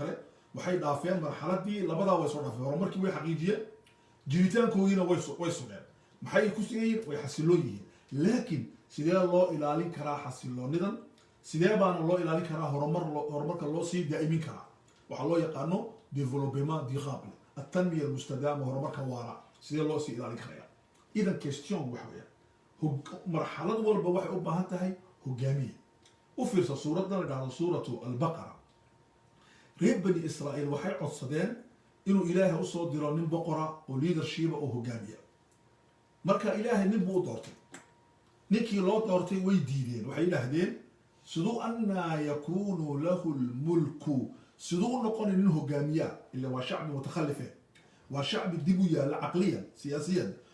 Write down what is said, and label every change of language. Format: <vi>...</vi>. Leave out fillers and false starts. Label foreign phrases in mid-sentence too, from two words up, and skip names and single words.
<so>kale waxay dhaafeen marxaladii labadaa way soo dhaafeen horumarkii way xaqiijiyeen jiritaankoodiina way sugeen maxay ku siiyeen way xasiloon yihiin laakiin sidee loo ilaalin karaa xasiloonidan sidee baana loo ilaalin karaa horumarka loo sii daa'imin karaa waxaa loo yaqaano</so> <fr>développement durable</fr> <ar>التنمية المستدامة</ar> <so>horumarka waara sidee loo sii ilaalin karaa idan question waxa weeye marxalad walba waxay u baahan tahay hogaamiye u fiirsa suuradan dhacdo suuratu al-baqara reer bani israa'iil waxay codsadeen inuu ilaahay u soo diro nin boqora oo leadership oo hogaamiya marka ilaahay nin buu doortay ninkii loo doortay way diideen waxay yiraahdeen sidoo</so> <ar>أنى يكون له الملك</ar> <so>sidoo noqon nin hogaamiya illa waa shacbi mutakhallif waa shacbi dibu yaala</so> <ar>عقليا سياسيا</ar>